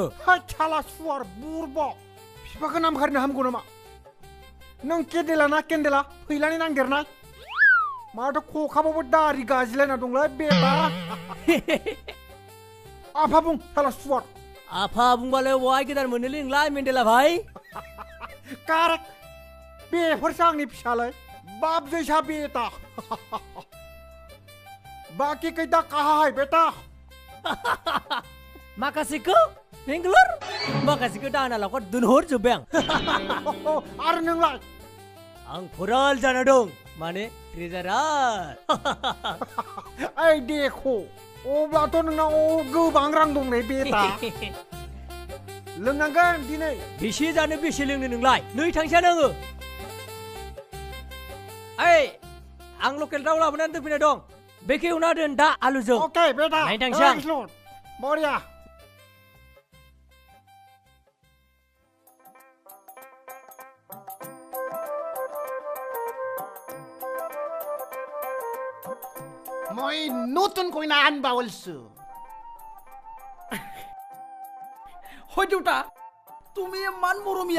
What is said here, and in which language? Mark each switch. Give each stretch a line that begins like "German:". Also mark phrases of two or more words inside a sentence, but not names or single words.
Bodo: हाय साला सुवार बुरब बिफाखौ नामखारिनो हामगौ नामा नों केन्देला ना केन्देला फैलानि नांदेरनाय माथो खखाबाबो दारि गाज्लायना दंलै बेटा आफा बुं साला सुवार आफा बुंबालाय वाय गेदार मोनोलै नोंलाय मेन्देला भाई कारेक्ट बेफोरसो आंनि फिसालाय
Hindi: बाप जैसा बेटा बाकी कैदा कहा है बेटा
Bodo: माखासेखौ बेंगलर माखासेखौ दाहोनालाखौ दोनहरजोब्बाय आं आरो नोंलाय आं फराल जाना दं माने ट्रेजारार ओइ देखो अब्लाथ' नोंनाव गोबां रां दं ने बेटा लोंनांगोन दिनै बेसे जानो बेसे लोंनो नोंलाय नै थांसैयानो आङो ओइ आं लकेल दाउ लाबोनानै दोनफैनाय दं बेखौ एवना दोन दा आलुजों ओके बेटा नायनो थांसै आं बरिया
Assamese: মই নতুন কইনা আনবা ওলছো হয় দেউতা তুমি ইমান মৰমীয়া